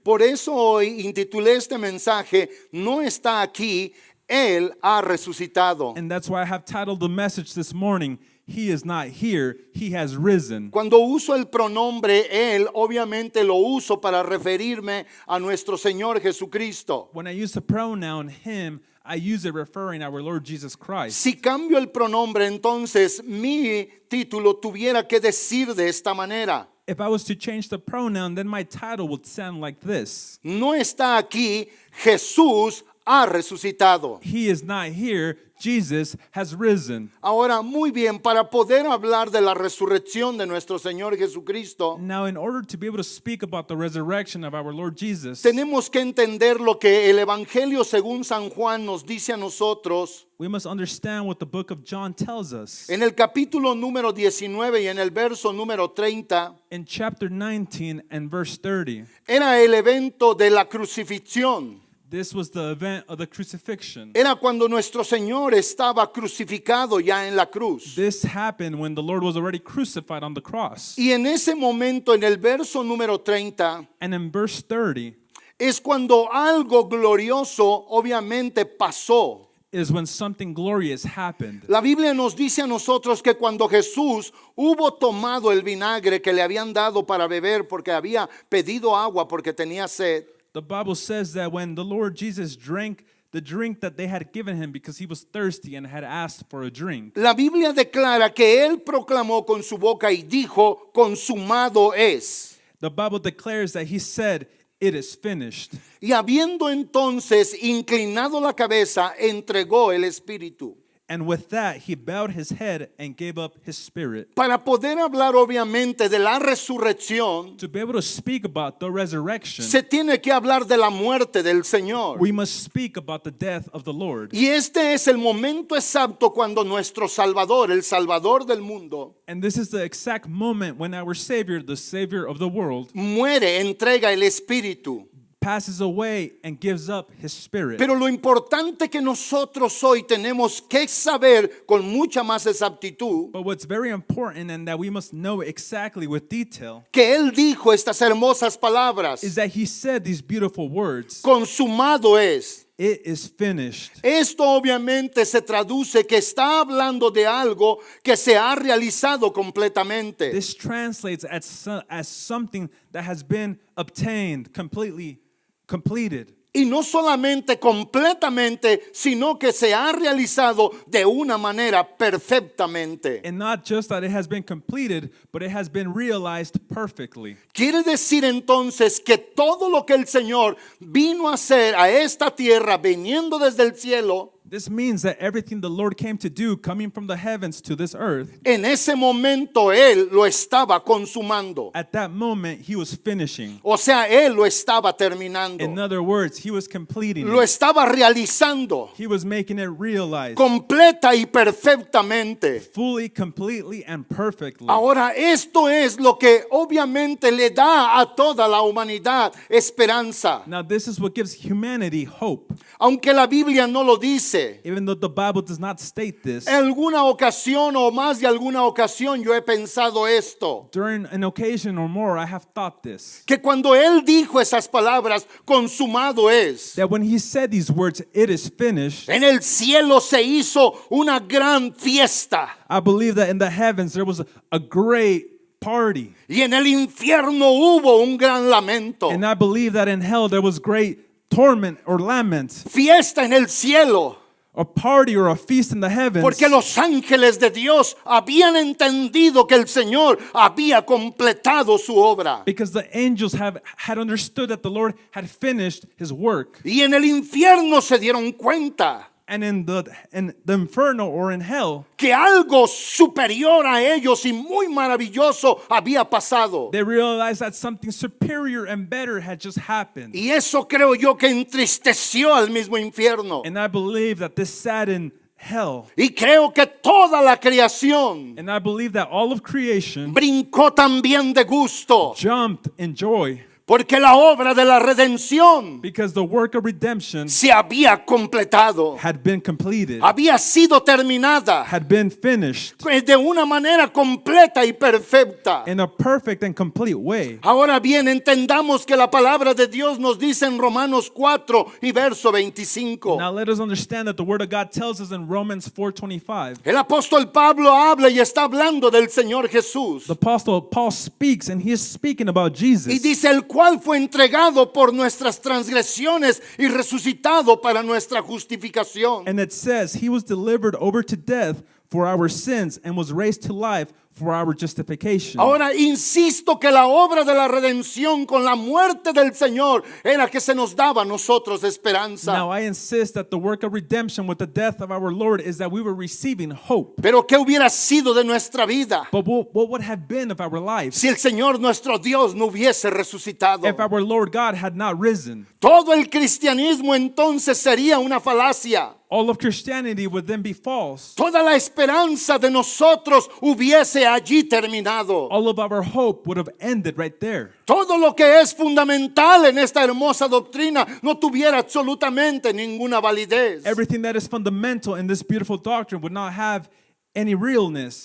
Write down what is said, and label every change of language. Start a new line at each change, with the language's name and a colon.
Spanish: Por eso hoy intitulé este mensaje, no está aquí, él ha resucitado.
English: And that's why I have titled the message this morning, He is not here, He has risen.
Spanish: Cuando uso el pronombre él, obviamente lo uso para referirme a nuestro Señor Jesucristo.
English: When I use the pronoun Him, I use it referring our Lord Jesus Christ.
Spanish: Si cambio el pronombre, entonces mi título tuviera que decir de esta manera.
English: If I was to change the pronoun, then my title would sound like this.
Spanish: No está aquí, Jesús ha resucitado.
English: He is not here, Jesus has risen.
Spanish: Ahora, muy bien, para poder hablar de la resurrección de nuestro Señor Jesucristo,
English: Now, in order to be able to speak about the resurrection of our Lord Jesus,
Spanish: tenemos que entender lo que el Evangelio según San Juan nos dice a nosotros
English: we must understand what the book of John tells us.
Spanish: en el capítulo número 19 y en el verso número 30.
English: In chapter 19 and verse 30,
Spanish: Era el evento de la crucifixión.
English: this was the event of the crucifixion.
Spanish: Era cuando nuestro Señor estaba crucificado ya en la cruz.
English: This happened when the Lord was already crucified on the cross.
Spanish: Y en ese momento, en el verso número 30,
English: And in verse 30
Spanish: es cuando algo glorioso obviamente pasó.
English: is when something glorious happened.
Spanish: La Biblia nos dice a nosotros que cuando Jesús hubo tomado el vinagre que le habían dado para beber porque había pedido agua porque tenía sed,
English: The Bible says that when the Lord Jesus drank the drink that they had given him because he was thirsty and had asked for a drink,
Spanish: la Biblia declara que él proclamó con su boca y dijo, consumado es.
English: the Bible declares that he said, It is finished.
Spanish: Y habiendo entonces inclinado la cabeza, entregó el espíritu.
English: And with that, he bowed his head and gave up his spirit.
Spanish: Para poder hablar obviamente de la resurrección,
English: To be able to speak about the resurrection,
Spanish: se tiene que hablar de la muerte del Señor.
English: we must speak about the death of the Lord.
Spanish: Y este es el momento exacto cuando nuestro Salvador, el Salvador del mundo,
English: And this is the exact moment when our Savior, the Savior of the world,
Spanish: muere, entrega el espíritu.
English: passes away and gives up his spirit.
Spanish: Pero lo importante que nosotros hoy tenemos que saber con mucha más exactitud,
English: But what's very important and that we must know exactly with detail
Spanish: que Él dijo estas hermosas palabras,
English: is that he said these beautiful words,
Spanish: consumado es.
English: It is finished.
Spanish: Esto obviamente se traduce que está hablando de algo que se ha realizado completamente.
English: This translates as something that has been obtained, completely completed.
Spanish: Y no solamente completamente, sino que se ha realizado de una manera perfectamente.
English: And not just that it has been completed, but it has been realized perfectly.
Spanish: Quiere decir entonces que todo lo que el Señor vino a hacer a esta tierra, viniendo desde el cielo,
English: This means that everything the Lord came to do, coming from the heavens to this earth,
Spanish: en ese momento Él lo estaba consumando.
English: at that moment, he was finishing.
Spanish: O sea, Él lo estaba terminando.
English: In other words, he was completing
Spanish: Lo
English: it.
Spanish: estaba realizando
English: He was making it realized
Spanish: completa y perfectamente.
English: fully, completely, and perfectly.
Spanish: Ahora, esto es lo que obviamente le da a toda la humanidad esperanza.
English: Now, this is what gives humanity hope.
Spanish: Aunque la Biblia no lo dice,
English: Even though the Bible does not state this,
Spanish: en alguna ocasión o más de alguna ocasión yo he pensado esto.
English: during an occasion or more, I have thought this.
Spanish: Que cuando Él dijo esas palabras, consumado es.
English: That when he said these words, it is finished,
Spanish: En el cielo se hizo una gran fiesta.
English: I believe that in the heavens there was a great party.
Spanish: Y en el infierno hubo un gran lamento.
English: And I believe that in hell there was great torment or lament,
Spanish: Fiesta en el cielo.
English: a party or a feast in the heavens.
Spanish: Porque los ángeles de Dios habían entendido que el Señor había completado su obra.
English: Because the angels had understood that the Lord had finished his work.
Spanish: Y en el infierno se dieron cuenta
English: And in the inferno or in hell,
Spanish: que algo superior a ellos y muy maravilloso había pasado.
English: they realized that something superior and better had just happened.
Spanish: Y eso creo yo que entristeció al mismo infierno.
English: And I believe that this saddened hell.
Spanish: Y creo que toda la creación
English: And I believe that all of creation
Spanish: brincó también de gusto.
English: jumped in joy
Spanish: Porque la obra de la redención
English: because the work of redemption
Spanish: se había completado.
English: had been completed,
Spanish: Había sido terminada
English: had been finished
Spanish: de una manera completa y perfecta.
English: in a perfect and complete way.
Spanish: Ahora bien, entendamos que la palabra de Dios nos dice en Romanos 4 y verso 25.
English: Now let us understand that the word of God tells us in Romans 4:25.
Spanish: El apóstol Pablo habla y está hablando del Señor Jesús.
English: The apostle Paul speaks and he is speaking about
Spanish: Y
English: Jesus.
Spanish: dice, el cual fue entregado por nuestras transgresiones y resucitado para nuestra justificación.
English: And it says he was delivered over to death for our sins and was raised to life for our justification.
Spanish: Ahora insisto que la obra de la redención con la muerte del Señor era que se nos daba a nosotros esperanza.
English: Now I insist that the work of redemption with the death of our Lord is that we were receiving hope.
Spanish: Pero ¿qué hubiera sido de nuestra vida
English: But what would have been of our life
Spanish: si el Señor nuestro Dios no hubiese resucitado?
English: if our Lord God had not risen?
Spanish: Todo el cristianismo entonces sería una falacia.
English: All of Christianity would then be false.
Spanish: Toda la esperanza de nosotros hubiese allí terminado.
English: All of our hope would have ended right there.
Spanish: Todo lo que es fundamental en esta hermosa doctrina no tuviera absolutamente ninguna validez.
English: Everything that is fundamental in this beautiful doctrine would not have any realness.